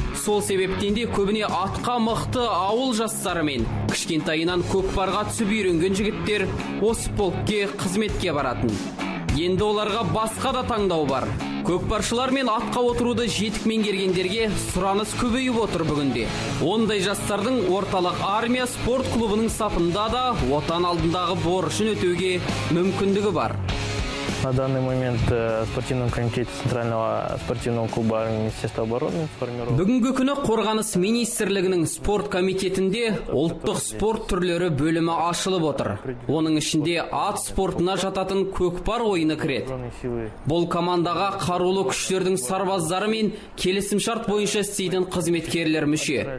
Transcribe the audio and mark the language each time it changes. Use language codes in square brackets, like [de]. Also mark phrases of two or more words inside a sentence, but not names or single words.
[kk] Сол себептен де көбіне атқа мықты ауыл жастары мен кішкентайынан көкпарға түсіп үйренген жігіттер осы полкке қызметке баратын. Енді оларға басқа да таңдау бар. Көкпаршылар мен атқа отыруды жетік меңгергендерге сұраныс көбейіп отыр бүгінде. Ондай жастардың орталық армия спорт клубының сапында да отан алдындағы борышын өтеуге мүмкіндігі бар. [ru] На данный момент в спортивном комитете Центрального спортивного клуба Министерства обороны сформирован. [kk] Бүгінгі күні Қорғаныс министрлігінің спорт комитетінде ұлттық спорт түрлері бөлімі ашылып отыр. Оның ішінде ат спортына жататын көкпар ойыны кіреді. Бұл командаға қарулы күштердің сарбаздары мен келісімшарт бойынша істейтін қызметкерлер мүше.